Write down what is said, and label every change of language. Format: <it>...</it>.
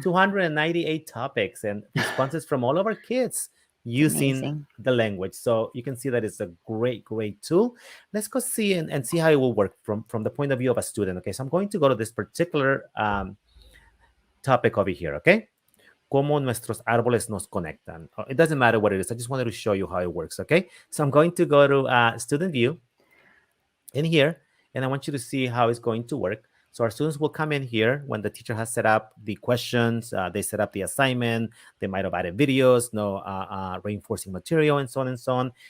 <en>298 topics and responses from all of our kids using Amazing. the language. So you can see that it's a great, great tool. Let's go see and see how it will work from the point of view of a student. Okay, so I'm going to go to this particular topic over here, okay?</en> <es>Cómo nuestros árboles nos conectan.</es> <en>It doesn't matter what it is. I just wanted to show you how it works, okay? So I'm going to go to student view in here, and I want you to see how it's going to work. So our students will come in here when the teacher has set up the questions, they set up the assignment, they might have added videos, no reinforcing material, and so on and so on.</en>